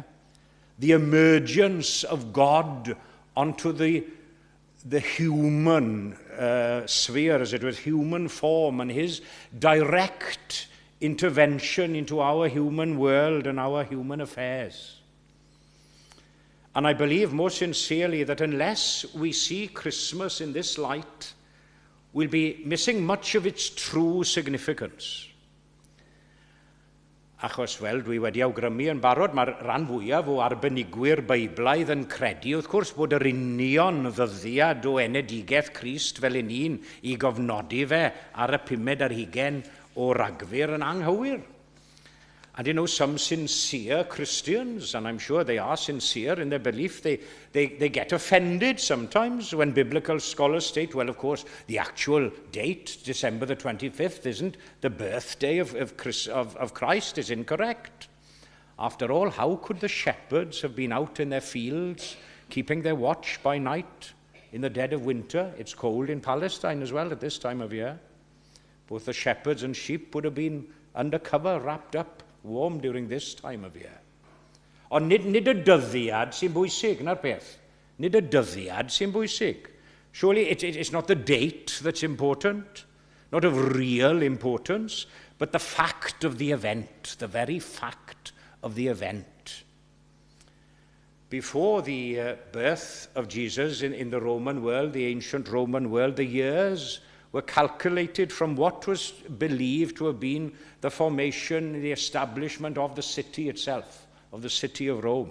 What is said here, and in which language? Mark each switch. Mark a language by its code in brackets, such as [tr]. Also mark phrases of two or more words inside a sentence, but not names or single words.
[en] The emergence of God onto the human sphere, as it was, human form, and his direct intervention into our human world and our human affairs. And I believe most sincerely that unless we see Christmas in this light, we'll be missing much of its true significance. [cy] Achos, wel, dwi wedi awgrymu yn barod, mae'r rhan fwyaf o arbenigwyr Beiblaidd yn credu, wrth gwrs, bod yr union ddyddiad o enedigaeth Crist fel un I gofnodi fe ar y 15 o Ragfyr yn anghywir. [en] And you know, some sincere Christians, and I'm sure they are sincere in their belief, they get offended sometimes when biblical scholars state, well, of course, the actual date, December the 25th, isn't the birthday of Christ, is incorrect. After all, how could the shepherds have been out in their fields, keeping their watch by night in the dead of winter? It's cold in Palestine as well at this time of year. Both the shepherds and sheep would have been under cover, wrapped up, warm during this time of year. [cy] Ond nid y dyddiad sy'n bwysig, na'r peth. Nid y dyddiad sy'n bwysig. [en] Surely it's not the date that's important, not of real importance, but the fact of the event, the very fact of the event. Before the birth of Jesus in the Roman world, the ancient Roman world, the years were calculated from what was believed to have been the formation, the establishment of the city itself, of the city of Rome.